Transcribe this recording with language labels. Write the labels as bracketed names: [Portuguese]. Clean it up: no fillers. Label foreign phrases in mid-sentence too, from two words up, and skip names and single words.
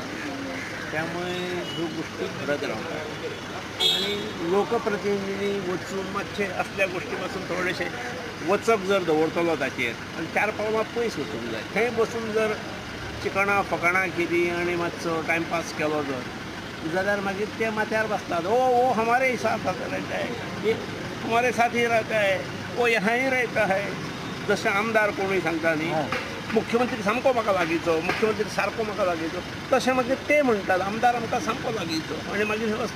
[Konkani] त्यामुळे ह्यो गोष्टी घडत रावतात आनी लोकप्रतिनिधी वचून मातशे असल्या गोश्टी पासून थोडेशे वचप जर दवरतलो ताचेर आनी 4 पावलां पयस वचूंक जाय. थंय बसून जर चिकणां फकाणां केलीं आनी मातसो टायमपास केलो जर जाल्यार मागीर ते माथ्यार बसतात. [Hindi] ओ हमारे साथ रहता है, ये हमारे साथ ही रहता है, वो यहाँ ही रहता है. [Konkani] जशें आमदार कोणूय सांगता न्ही, मुख्यमंत्री सामको म्हाका लागींचो, मुख्यमंत्री सारको म्हाका लागींचो, तशें मागीर ते म्हणटात आमदार आमकां सामको लागींचो आनी मागीर